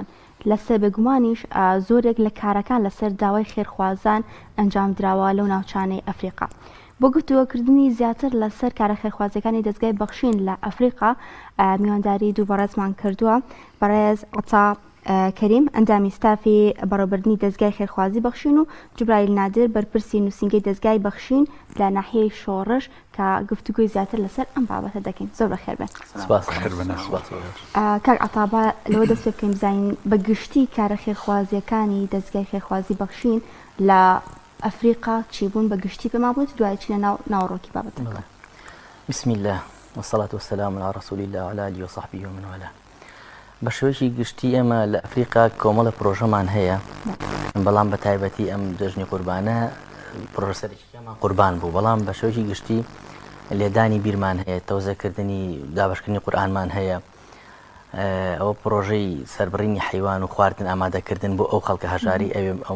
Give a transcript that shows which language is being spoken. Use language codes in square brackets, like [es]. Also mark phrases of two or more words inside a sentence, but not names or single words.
[ckb] لەسەر بێگومانیش زۆرێک لە کارەکان لەسەر داوای خێرخوازان ئەنجام دراوە لەو ناوچانەی ئەفریقا بۆ گفتووەکردنی زیاتر لەسەر کارە خێرخوازەکانی دەستگای بەخشین لە ئەفریقا میوانداری دوو بەڕێزمان کردووە بەڕێز عەتا کەریم ئەندامی ستافی بەڕێوەبردننی دەستگای خێرخوازی بەخشین و جوبرایل نادر بەرپرسی نووسینگەی دەستگای بەخشین لە ناحیەی شۆڕش کە گفتوگوی زیاتر لەسەر ئەم بابەتە دەکەین زۆر بەخێر بێت کاک عەتا لەوە دەست پێ بکەین بزانین بە گشتی کارە خێرخوازیەکانی دەستگای خێرخوازی بەخشین لە ئەفریقا چی بوون بە گشتی پێما بوویت دوای چینە ناوەڕۆکی بابەتەکە [ar] بسم الله والصلاة والسلام على رسول الله وعلى آله وصحبه ومن والاه [ckb] بە شێوەیەکی گشتی ئێمە لە ئەفریقا کۆمەڵە پرۆژەمان هەیە بەڵام بە تایبەتی ئەم دەژنی قوربانە پرۆژەسەرێکیمان قوربان بوو بەڵام بە شێوەیەکی گشتی لێدانی بیرمان هەیە تەوزەکردنی دابەشکردنی قورئانمان هەیە ئەوە پرۆژەی سەربڕینی حیوان و خواردن ئامادەکردن بۆ ئەو خەڵکە هەژاری ئەوێ